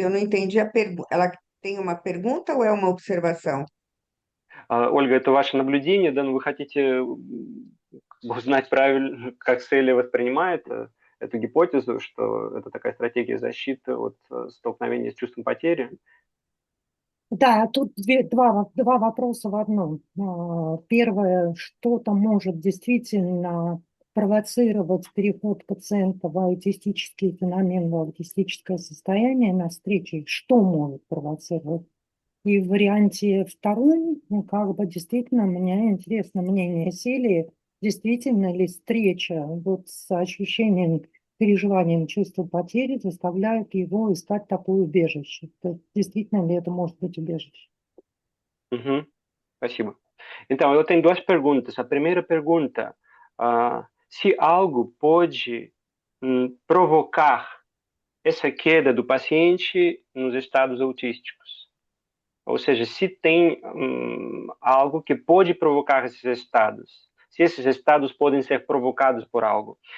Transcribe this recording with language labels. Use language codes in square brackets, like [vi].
[pt] Eu não entendi a pergunta. Ela tem uma pergunta ou é uma observação? [ru] Ольга, это ваше наблюдение, да, но вы хотите узнать правильно, как Селия воспринимает эту гипотезу, что это такая стратегия защиты от столкновения с чувством потери? Да, тут два вопроса в одном. Первое, что-то может действительно провоцировать переход пациента в аутистический феномен, в аутистическое состояние на встрече. Что может провоцировать? И в варианте втором, ну, как бы действительно, мне интересно мнение Селии, действительно ли встреча вот с ощущением, переживанием чувства потери заставляет его искать такое убежище? То есть, действительно ли это может быть убежище? Uhum, спасибо. [pt] Então, eu tenho duas perguntas. A primeira pergunta, se algo pode provocar essa queda do paciente nos estados autísticos. Ou seja, se tem algo que pode provocar esses estados, se esses estados podem ser provocados por algo.